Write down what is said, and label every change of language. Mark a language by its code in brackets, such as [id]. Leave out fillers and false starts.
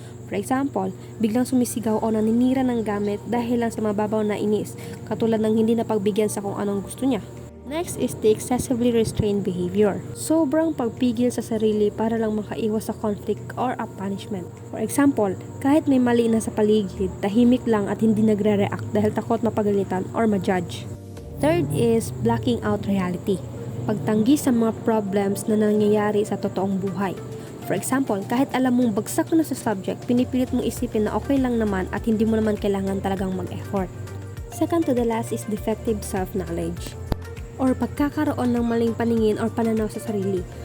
[en] For example, [tl] biglang sumisigaw o naninira ng gamit dahil lang sa mababaw na inis, katulad ng hindi napagbigyan sa kung anong gusto niya. [en] Next is the excessively restrained behavior. [tl] Sobrang pagpigil sa sarili para lang makaiwas sa conflict or a punishment. [en] For example, [tl] kahit may mali na sa paligid, tahimik lang at hindi nagre-react dahil takot mapagalitan or ma-judge. [en] Third is blocking out reality. [tl] Pagtanggi sa mga problems na nangyayari sa totoong buhay. [en] For example, [tl] kahit alam mong bagsak na sa subject, pinipilit mong isipin na okay lang naman at hindi mo naman kailangan talagang mag-effort. [en] Second to the last is defective self-knowledge, or [tl] pagkakaroon ng maling paningin or pananaw sa sarili.